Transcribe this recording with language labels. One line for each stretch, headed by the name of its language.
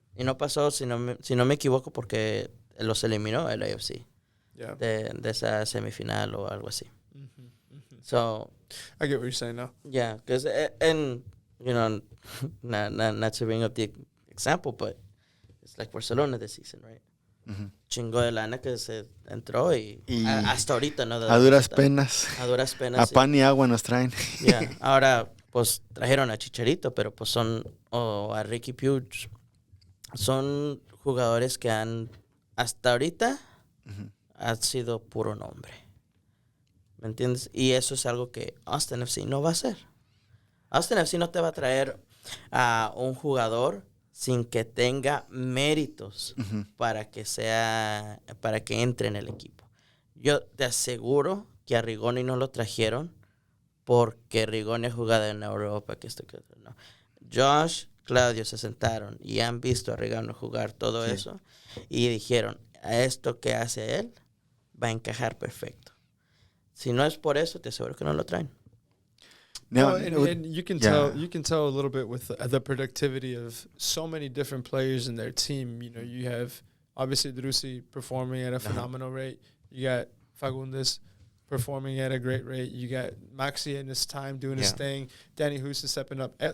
Spanish: Y no pasó, si no me equivoco, porque los eliminó el AFC
English: Yeah.
Spanish: de esa semifinal o algo así.
English: So, I get what you're saying now. yeah, because, and, you know, not to bring up the example, but it's like Barcelona this season, right?
Spanish: Chingo de lana que se entró y hasta ahorita, ¿no? A duras penas. A duras penas. A pan y agua nos traen.
English: Yeah.
Spanish: Ahora, pues, trajeron a Chicharito, pero pues a Ricky Puig. Son jugadores que hasta ahorita, han sido puro nombre. ¿Me entiendes? Y eso es algo que Austin FC no va a hacer. Austin FC no te va a traer a un jugador sin que tenga méritos para que entre en el equipo. Yo te aseguro que a Rigoni no lo trajeron porque Rigoni ha jugado en Europa, que no. Josh, Claudio se sentaron y han visto a Rigoni jugar todo eso y dijeron, a esto que hace él va a encajar perfecto. Si no es por eso, te aseguro que no lo traen.
English: No, and you can tell a little bit with the productivity of so many different players in their team. You know, you have obviously Driussi performing at a phenomenal rate. You got Fagundes performing at a great rate. You got Maxi in his time doing his thing. Danny Hoos is stepping up.